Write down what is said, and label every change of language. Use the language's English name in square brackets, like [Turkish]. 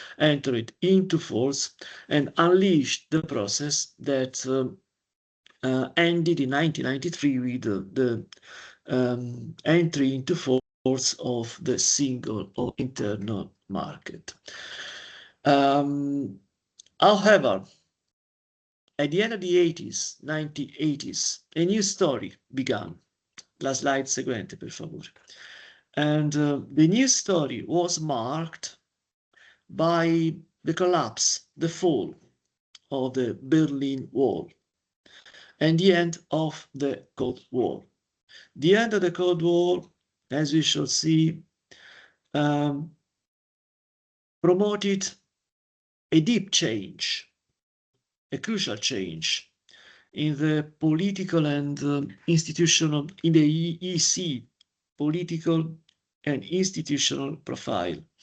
[English] entered into force and unleashed the process that ended in 1993 with the entry into force of the single or internal market. However, at the end of the 1980s, a new story began. [Italian] La slide seguente, per favore. [English] And the new story was marked by the collapse, the fall of the Berlin Wall, and the end of the Cold War. The end of the Cold War, as we shall see, promoted a deep change, a crucial change in the political and institutional, in the EC political and institutional profile.